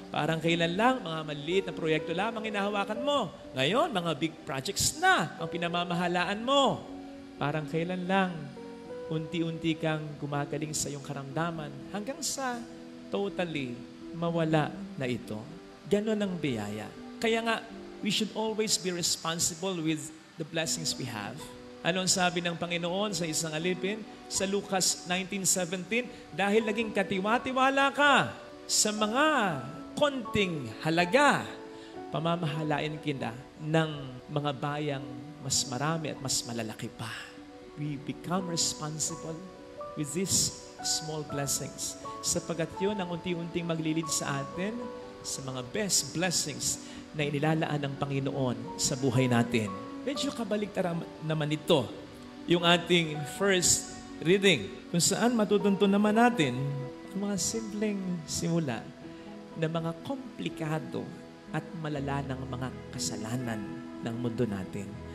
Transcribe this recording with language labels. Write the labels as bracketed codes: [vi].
[tl] Parang kailan lang, mga maliit na proyekto lamang inahawakan mo. Ngayon, mga [en] big projects [tl] na ang pinamamahalaan mo. Parang kailan lang, unti-unti kang gumagaling sa iyong karamdaman hanggang sa [en] totally [tl] mawala na ito. Ganon ang biyaya. Kaya nga, [en] we should always be responsible with the blessings we have. [tl] Ano ang sabi ng Panginoon sa isang alipin? Sa Lucas 19:17, dahil naging katiwa-tiwala ka sa mga konting halaga, pamamahalain kita ng mga bayang mas marami at mas malalaki pa. [en] We become responsible with these small blessings. [tl] Sapagat yun ang unti-unting maglilid sa atin sa mga [en] best blessings [tl] na inilalaan ng Panginoon sa buhay natin. Medyo kabaliktaran naman ito, yung ating [en] first reading, [tl] kung saan matutunto naman natin ang mga simpleng simula na mga komplikado at malala ng mga kasalanan ng mundo natin.